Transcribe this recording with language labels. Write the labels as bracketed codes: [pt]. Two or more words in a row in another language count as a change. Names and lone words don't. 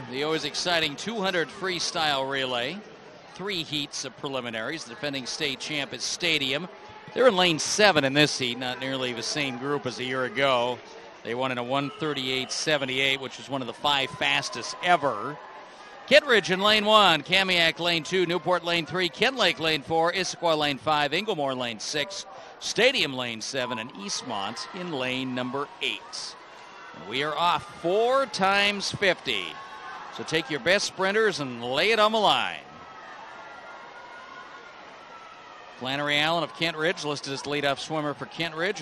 [en] The always exciting 200 freestyle relay. 3 heats of preliminaries. The defending state champ is Stadium. They're in lane 7 in this heat, not nearly the same group as a year ago. They won in a 1:38.78, which is one of the 5 fastest ever. Kittredge in lane 1, Kamiak lane 2, Newport lane 3, Kinlake lane 4, Issaquah lane 5, Inglemore lane 6, Stadium lane 7, and Eastmont in lane number 8. And we are off 4 times 50. So take your best sprinters and lay it on the line. Flannery Allen of Kent Ridge listed as leadoff swimmer for Kent Ridge.